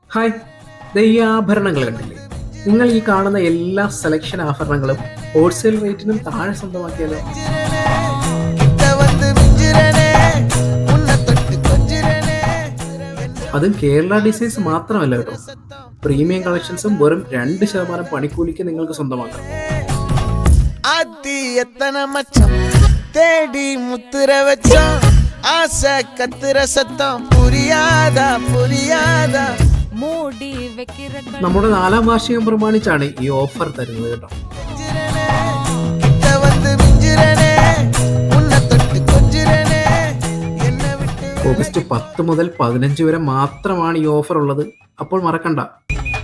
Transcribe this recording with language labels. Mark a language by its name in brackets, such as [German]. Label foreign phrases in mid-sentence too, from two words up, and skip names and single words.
[Malayalam] ഹായ്, ദേ ഈ ആഭരണങ്ങൾ കണ്ടില്ലേ? നിങ്ങൾ ഈ കാണുന്ന എല്ലാ സെലക്ഷൻ ആഭരണങ്ങളും [English] wholesale rate [Malayalam] താഴെ സ്വന്തമാക്കിയാലോ? [Tamil] கிட்ட வந்து மிஞ்சிரனே உன்னை தொட்டு கொஞ்சிரனே [Malayalam] അതും കേരള ഡിസൈൻസ് മാത്രമല്ല കേട്ടോ. [English] premium collections [Malayalam] വെറും 2% പണിക്കൂലിക്ക് നിങ്ങൾക്ക് സ്വന്തമാക്കാം. [Tamil] ஆத்தி எத்தனை மச்சம் தேடி முத்துற வச்சோம் ஆசை கத்துற சத்தம் புரியாதா புரியாதா മൂടി വെക്കിற [Malayalam] നമ്മുടെ 4ാം വാർഷികം പ്രമാണിച്ചാണ് ഈ ഓഫർ തരുന്നത് കേട്ടോ. [Tamil] கிட்ட வந்து மிஞ்சிரனே உன்னை தொட்டு கொஞ்சிரனே என்ன விட்டு [Malayalam] ഓഗസ്റ്റ് 10 മുതൽ 15 വരെ മാത്രമാണ് ഈ ഓഫർ ഉള്ളത്. അപ്പോൾ മറക്കണ്ട,